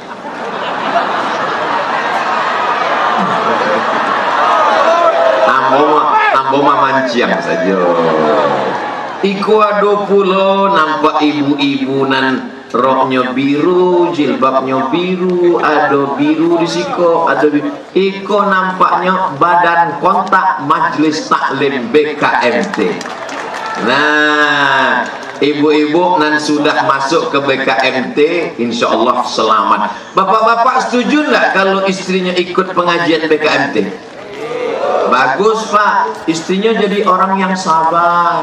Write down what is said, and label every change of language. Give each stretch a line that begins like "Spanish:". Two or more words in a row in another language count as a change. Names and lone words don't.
Minangkabau: Boma manciang saja. Iku ado pulo nampak ibu-ibu nan roknya biru, jilbabnya biru, ado biru di siko, ado biru. Iko nampaknya badan kontak Majelis Taklim BKMT.
Indonesian: Nah, ibu-ibu nan sudah masuk ke BKMT,
Arabic: إن شاء الله
Indonesian: selamat. Bapak-bapak setuju nggak kalau istrinya ikut pengajian BKMT? Bagus Pak, istrinya jadi orang yang sabar.